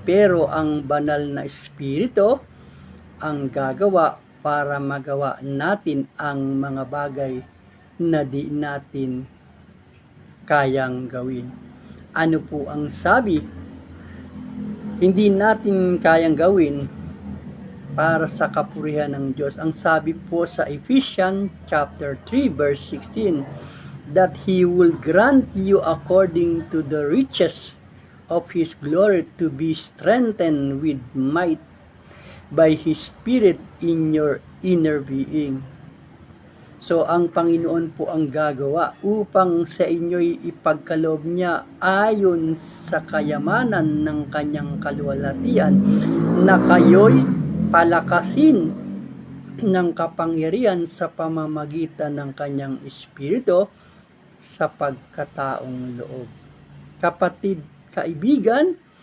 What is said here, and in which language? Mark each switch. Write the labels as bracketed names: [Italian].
[Filipino] Pero ang Banal na Espiritu ang gagawa para magawa natin ang mga bagay na di natin kayang gawin. Ano po ang sabi? Hindi natin kayang gawin para sa kapurihan ng Diyos. Ang sabi po sa [English] Ephesians chapter 3 verse 16, that He will grant you according to the riches of His glory to be strengthened with might by His Spirit in your inner being. [Filipino] So, ang Panginoon po ang gagawa upang sa inyo'y ipagkaloob niya ayon sa kayamanan ng kanyang kaluwalhatian na kayo'y palakasin ng kapangyarihan sa pamamagitan ng kanyang Espiritu sa pagkataong loob. Kapatid, kaibigan,